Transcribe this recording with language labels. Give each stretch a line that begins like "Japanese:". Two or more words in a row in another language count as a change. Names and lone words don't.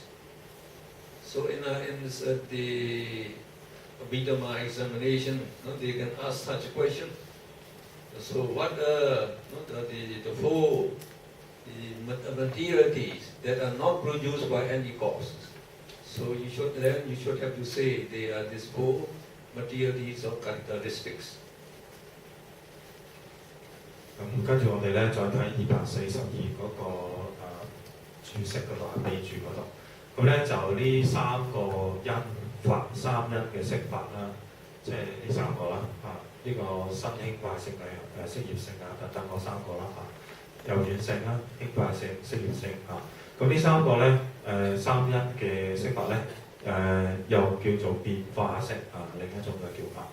English: So in the Abhidhamma examination, they can ask such a question. So what are the 4 materialities that are not produced by any cause? So you should have to say they are these 4 materialities of characteristics.
Cantonese: 咁跟住我哋咧再睇242嗰個注釋嗰度備註嗰度，咁咧就呢3個因法3因嘅釋法啦，即係呢3個啦呢個新興壞性色業性等等嗰3個啦柔軟性啦、興壞性、色業性咁呢3個咧3因嘅釋法咧又叫做變化式另一種嘅叫法。